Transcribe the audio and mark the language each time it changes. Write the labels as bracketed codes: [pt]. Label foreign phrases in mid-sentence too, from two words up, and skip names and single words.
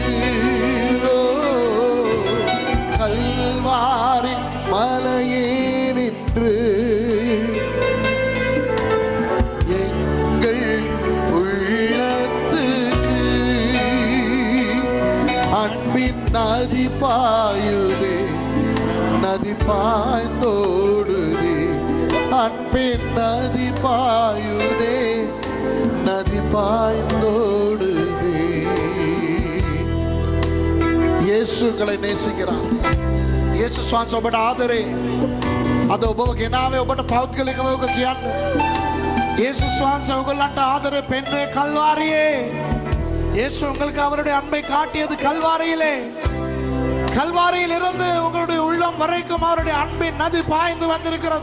[ta] கல்வாரி மலையினின்று எங்கள் உள்ளத்துக்கு அன்பின் நதி பாயுதே நதி பாய்ந்தோடுதே அன்பின் நதி பாயுதே நதி பாய்ந்தோடுதே. இயேசுக்களை நேசிக்கிறார். [si] යේසුස් වහන්සේ ඔබට ආදරේ. අද ඔබව ගෙනාවේ ඔබට පෞද්ගලිකව ඔබ කියන්න. යේසුස් වහන්සේ ඔයගොල්ලන්ට ආදරේ පෙන්වන්නේ கல்வாரியே. [ta] இயேசு உங்களுக்கு அவருடைய அன்பை காட்டியது கல்வாரியிலே. கல்வாரியில் இருந்து உங்களுடைய உள்ளம் வரைக்கும் அவருடைய அன்பின் நதி பாய்ந்து வந்திருக்கிறது.